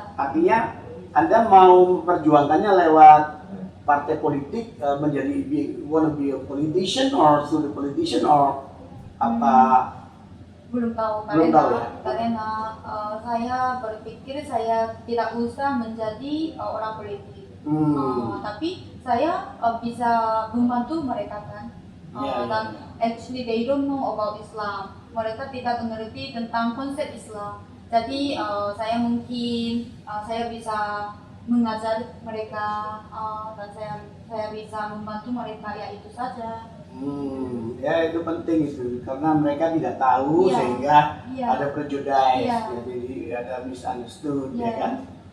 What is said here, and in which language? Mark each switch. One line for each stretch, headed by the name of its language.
Indonesian: Artinya Anda mau memperjuangkannya lewat partai politik menjadi
English: wanna be a politician or
Indonesian: through the politician or apa? Belum tahu karena saya berpikir saya tidak usah menjadi orang politik. Tapi saya bisa membantu mereka kan. Dan
English: actually they don't know about Islam.
Indonesian: Mereka tidak mengerti tentang konsep Islam. Jadi saya mungkin saya bisa mengajar mereka dan saya bisa membantu mereka ya itu saja. Ya itu penting itu karena mereka tidak tahu sehingga ada prejudice, jadi ada misunderstood ya kan.